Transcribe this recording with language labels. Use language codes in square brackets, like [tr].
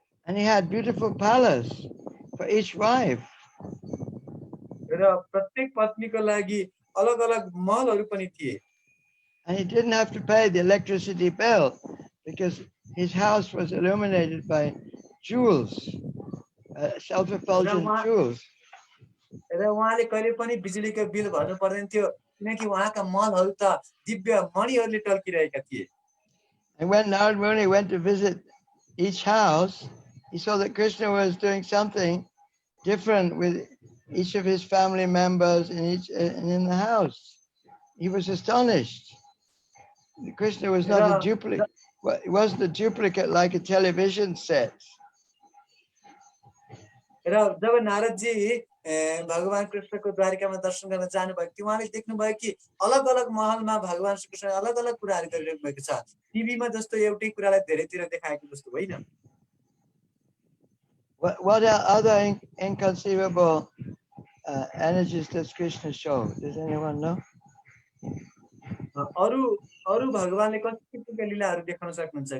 [en] And he had beautiful palace for each wife. [ne] र प्रत्येक पत्नीको लागि अलग-अलग महलहरू पनि थिए। [en] And he didn't have to pay the electricity bill because his house was illuminated by jewels, self-effulgent jewels. [ne] र उहाँले कहिले पनि बिजुलीको बिल भर्नु पर्दैन थियो किनकि उहाँका महलहरू त दिव्य मणिहरूले टल्किरहेका थिए। [en] And when Narad Muni went to visit each house, he saw that Krishna was doing something different with each of his family members in the house. He was astonished. Krishna was not a duplicate. It wasn't a duplicate like a television set. [ne] र जब नारदजी भगवान कृष्णको द्वारिकामा दर्शन गर्न जानुभयो कि उहाँले देख्नुभयो कि अलग-अलग महलमा भगवान श्री कृष्ण अलग-अलग कुराहरू गरिरहेको भएको छ। टिभीमा जस्तो एउटै कुरालाई धेरैतिर देखाएको जस्तो होइन। [en] What are other inconceivable energies does Krishna show? Does anyone know? [ne] अरु भगवानले कति किसिमका लीलाहरू देखाउन सक्नुहुन्छ?